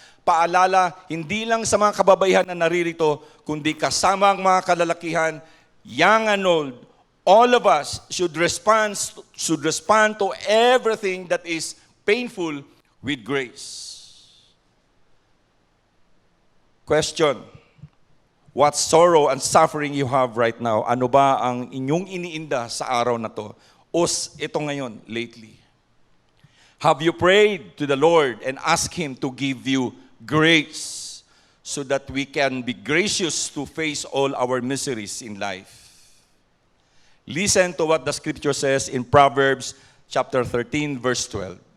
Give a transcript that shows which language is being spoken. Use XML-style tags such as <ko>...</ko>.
<tl>Paalala, hindi lang sa mga kababaihan na naririto, kundi kasama ang mga kalalakihan,</tl> <en>young and old, all of us should respond to everything that is painful with grace. Question: what sorrow and suffering you have right now.</en> <tl>Ano ba ang inyong iniinda sa araw na to? O ito ngayon, lately.</tl> <en>Have you prayed to the Lord and asked Him to give you grace so that we can be gracious to face all our miseries in life? Listen to what the scripture says in Proverbs chapter 13, verse 12.</en>